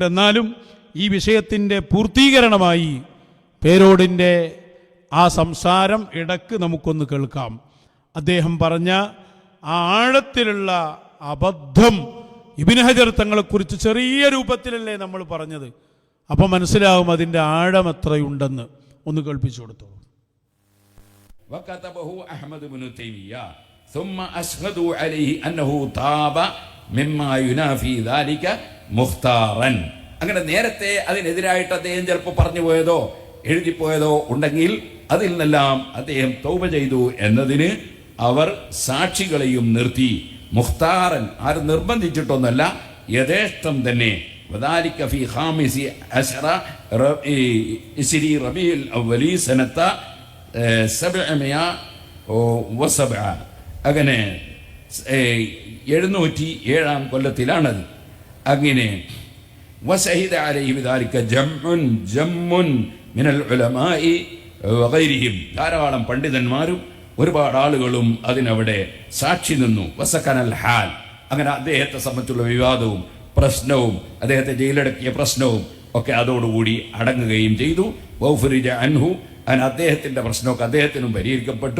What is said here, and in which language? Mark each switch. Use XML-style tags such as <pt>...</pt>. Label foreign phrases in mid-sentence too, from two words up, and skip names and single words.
<ml>എന്നാലും ഈ വിഷയത്തിൻ്റെ പൂർത്തീകരണമായി പേരോടിൻ്റെ ആ സംസാരം ഇടക്ക് നമുക്കൊന്ന് കേൾക്കാം. അദ്ദേഹം പറഞ്ഞ ആ ആഴത്തിലുള്ള അബദ്ധം ഇബ്നു ഹജർ തങ്ങളെക്കുറിച്ച് ചെറിയ രൂപത്തിലല്ലേ നമ്മൾ പറഞ്ഞത്. അപ്പം മനസ്സിലാവും അതിൻ്റെ ആഴം എത്രയുണ്ടെന്ന്. ഒന്ന് കേൾപ്പിച്ചു കൊടുത്തു.</ml> <ar>وكتبه أحمد بن تيمية ثم أشهدوا عليه أنه تاب مما ينافي ذلك مختارا.</ar> <ml>അങ്ങനെ നേരത്തെ അതിനെതിരായിട്ട് അദ്ദേഹം ചിലപ്പോൾ പറഞ്ഞു പോയതോ എഴുതിപ്പോയതോ ഉണ്ടെങ്കിൽ അതിൽ നിന്നെല്ലാം അദ്ദേഹം തൗബ ചെയ്തു എന്നതിന് അവർ സാക്ഷികളെയും നിർത്തി. മുഖ്താറൻ, ആരും നിർബന്ധിച്ചിട്ടൊന്നല്ല, യഥേഷ്ടം തന്നെ.</ml> <ar>وذلك في خامس عشر ربيع الأول سنة 707.</ar> <ml>അങ്ങനെ 707 കൊല്ലത്തിലാണത്.</ml> <ar>അങ്ങനെ وشهد عليه بذلك جمع من العلماء وغيرهم.</ar> <ml>ധാരാളം പണ്ഡിതന്മാരും ഒരുപാട് ആളുകളും അതിനവിടെ സാക്ഷി നിന്നു.</ml> <ar>وسكن الحال,</ar> <ml>അങ്ങനെ അദ്ദേഹത്തെ സംബന്ധിച്ചുള്ള വിവാദവും പ്രശ്നവും അദ്ദേഹത്തെ ജയിലടക്കിയ പ്രശ്നവും ഒക്കെ അതോടുകൂടി അടങ്ങുകയും ചെയ്തു.</ml> <ar>وفرج عنه,</ar> <ml>അങ്ങനെ അദ്ദേഹത്തിന്റെ പ്രശ്നമൊക്കെ അദ്ദേഹത്തിനും പരിഹരിക്കപ്പെട്ടു.</ml>